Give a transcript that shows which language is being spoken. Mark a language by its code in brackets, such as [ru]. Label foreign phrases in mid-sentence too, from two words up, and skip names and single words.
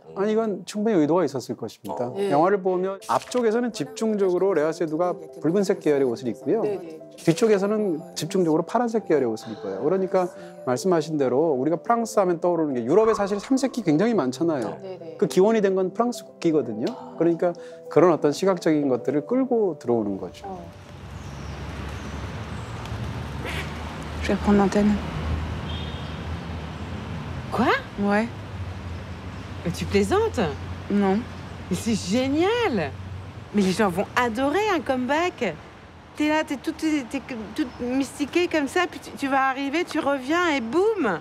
[ko] 아니 이건 충분히 의도가 있었을 것입니다. 영화를 보면 앞쪽에서는 집중적으로 레아 세두가 붉은색 계열의 옷을 입고요. 뒤쪽에서는 집중적으로 파란색 계열의 옷을 입어요. 그러니까 말씀하신 대로 우리가 프랑스 하면 떠오르는 게 유럽에 사실 삼색기 굉장히 많잖아요. 그 기원이 된 건 프랑스 국기거든요. 그러니까 그런 어떤 시각적인 것들을 끌고 들어오는 거죠. [fr] Je vais prendre l'antenne. Quoi? Ouais. Mais tu plaisantes? Non. Mais c'est génial! Mais les gens vont adorer un comeback. T'es là, t'es toute mystiquée comme ça, puis tu vas arriver, tu reviens et boum!